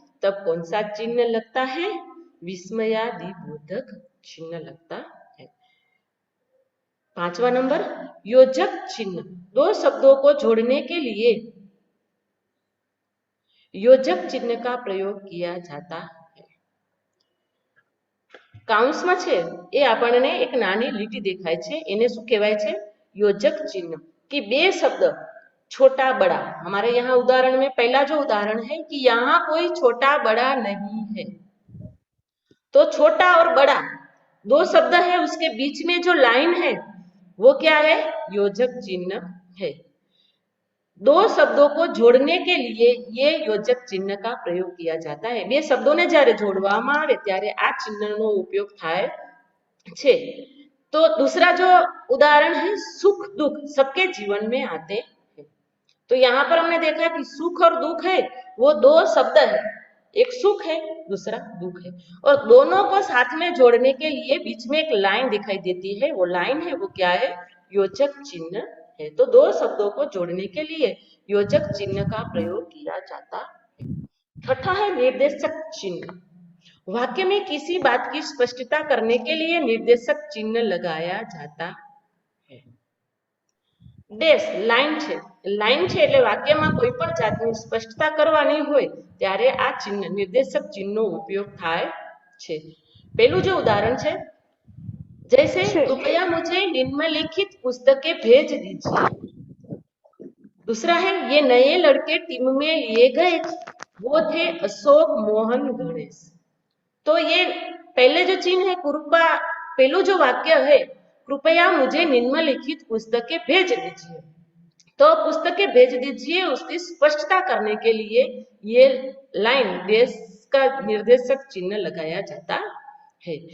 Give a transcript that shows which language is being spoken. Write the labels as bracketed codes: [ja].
[hi] तब कौन सा चिन्ह लगता है? विस्मयादिबोधक चिन्ह लगता है। 5वां नंबर, योजक चिन्ह। दो शब्दों को जोड़ने के लिए योजक चिन्ह का प्रयोग किया जाता है। [gu] કાઉન્સમાં છે એ આપણને એક નાની લીટી દેખાય છે, એને શું કહેવાય છે? [hi] योजक चिन्ह। कि बे शब्द छोटा बड़ा, हमारे यहाँ उदाहरण में पहला जो उदाहरण है कि यहाँ कोई छोटा बड़ा नहीं है, तो छोटा और बड़ा दो शब्द है, उसके बीच में जो लाइन है वो क्या है? योजक चिन्ह है। दो शब्दों को जोड़ने के लिए ये योजक चिन्ह का प्रयोग किया जाता है। [gu] બે શબ્દોને જ્યારે જોડવામાં આવે ત્યારે આ ચિહ્નનો ઉપયોગ થાય છે। [hi] तो दूसरा जो उदाहरण है, सुख दुख सबके जीवन में आते हैं। तो यहाँ पर हमने देखा कि सुख और दुख है वो दो शब्द है, एक सुख है दूसरा दुख है, और दोनों को साथ में जोड़ने के लिए बीच में एक लाइन दिखाई देती है, वो लाइन है वो क्या है? योजक चिन्ह है। तो दो शब्दों को जोड़ने के लिए योजक चिन्ह का प्रयोग किया जाता है। छठा है निर्देशक चिन्ह। वाक्य में किसी बात की स्पष्टता करने के लिए निर्देशक चिन्ह लगाया जाता है। [gu] ડેશ લાઈન છે, લાઈન છે એટલે વાક્યમાં કોઈ પણ જાતની સ્પષ્ટતા કરવાની હોય ત્યારે આ ચિહ્ન નિર્દેશક ચિહ્નનો ઉપયોગ થાય છે। પહેલું જે ઉદાહરણ છે, [hi] जैसे कृपया मुझे निम्नलिखित पुस्तकें भेज दीजिए। दूसरा है ये नए लड़के टीम में लिए गए, वो थे अशोक मोहन गणेश। तो ये पहले जो चिन्ह है कृपा, पहलू जो वाक्य है कृपया मुझे निम्नलिखित पुस्तकें भेज दीजिए, तो पुस्तकें भेज दीजिए उसकी स्पष्टता करने के लिए ये लाइन देश का निर्देशक चिन्ह लगाया जाता है।